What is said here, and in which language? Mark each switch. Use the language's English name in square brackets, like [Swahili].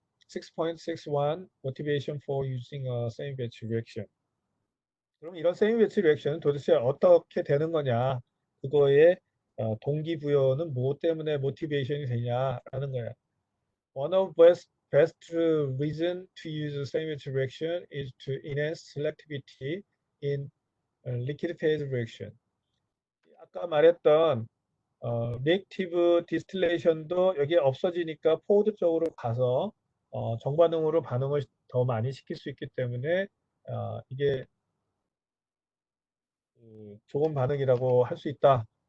[English] 6.61 Motivation for using a same batch reaction. [Korean] 그럼 이런 same batch reaction은 도대체 어떻게 되는 거냐? 그거의 동기부여는 무엇 때문에 모티베이션이 되냐라는 거야. [English] One of best reason to use the same batch reaction is to enhance selectivity in liquid phase reaction. [Korean] 아까 말했던 리액티브 디스틸레이션도 여기에 없어지니까 포워드 쪽으로 가서 정반응으로 반응을 더 많이 시킬 수 있기 때문에 이게 좋은 반응이라고 할 수 있다.